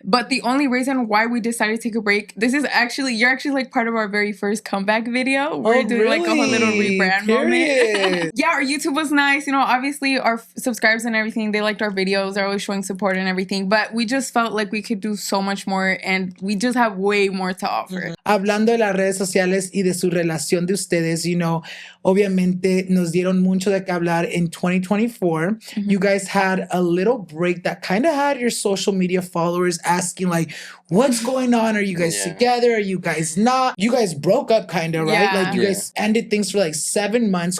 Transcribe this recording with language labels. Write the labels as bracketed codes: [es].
[en] But the only reason why we decided to take a break, you're actually like part of our very first comeback video. We're doing like a whole little rebrand moment. Yeah, our YouTube was nice. You know, obviously our subscribers and everything, they liked our videos. They're always showing support and everything. But we just felt like we could do so much more, and we just have way more to offer. [es] Hablando de las redes sociales y de su relación de ustedes, [en] you know, [es] obviamente nos dieron mucho de qué hablar in 2024. [en] You guys had a little break that kind of had your social media followers asking like, what's going on? Are you guys together? Are you guys not? You guys broke up kind of, right? Like you guys ended things for like 7 months.